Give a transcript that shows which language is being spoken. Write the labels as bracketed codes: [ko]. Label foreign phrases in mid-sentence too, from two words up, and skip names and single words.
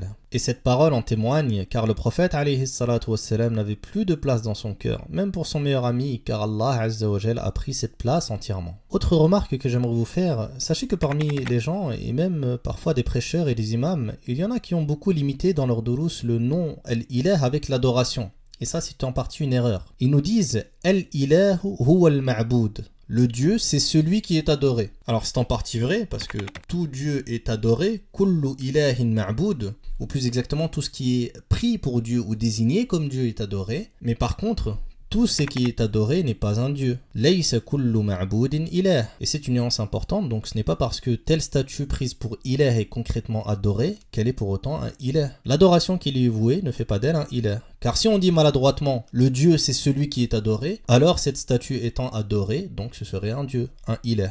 [fr] Et cette parole en témoigne, car le prophète [ar] عليه الصلاة والسلام [fr] n'avait plus de place dans son cœur, même pour son meilleur ami, car Allah [ar] عز وجل [fr] a pris cette place entièrement. Autre remarque que j'aimerais vous faire, sachez que parmi les gens, et même parfois des prêcheurs et des imams, il y en a qui ont beaucoup limité dans leur durus le nom al-ilah avec l'adoration. Et ça, c'est en partie une erreur. Ils nous disent [ar] الإله هو المعبود. [fr] Le Dieu, c'est celui qui est adoré. Alors c'est en partie vrai, parce que tout Dieu est adoré, [ar] كل إله معبود, [fr] ou plus exactement tout ce qui est pris pour Dieu ou désigné comme Dieu est adoré. Mais par contre, tout ce qui est adoré n'est pas un Dieu. [ar] ليس كل معبود إله. [fr] Et c'est une nuance importante, donc ce n'est pas parce que telle statue prise pour ilah est concrètement adorée qu'elle est pour autant un ilah. L'adoration qui lui est vouée ne fait pas d'elle un ilah. Car si on dit maladroitement le Dieu c'est celui qui est adoré, alors cette statue étant adorée, donc ce serait un Dieu, un ilah.